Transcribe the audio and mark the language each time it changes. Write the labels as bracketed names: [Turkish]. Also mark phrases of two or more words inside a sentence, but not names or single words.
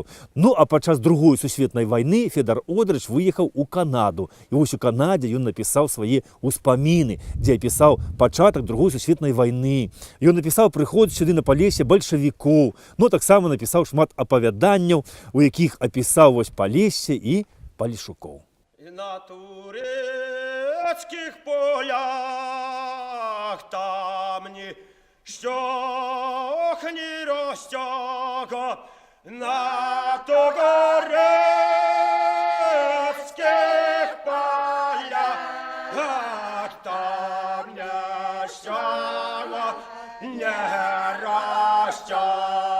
[Belarusian] Ну, а падчас Другой сусветнай вайны Федар Одрач выехаў у Канаду. І вось у Канадзе ён напісаў свае ўспаміны, дзе апісаў пачатак Другой сусветнай вайны. Ён напісаў прыход сюды на Палесе бальшавікоў. Ну, таксама напісаў шмат апавяданняў, у якіх апісаў вось Палессе і палешукоў. [Ukrainian] І на турецьких полях там ніщо не ростяга, на турецьких полях там ніщо не ростяга.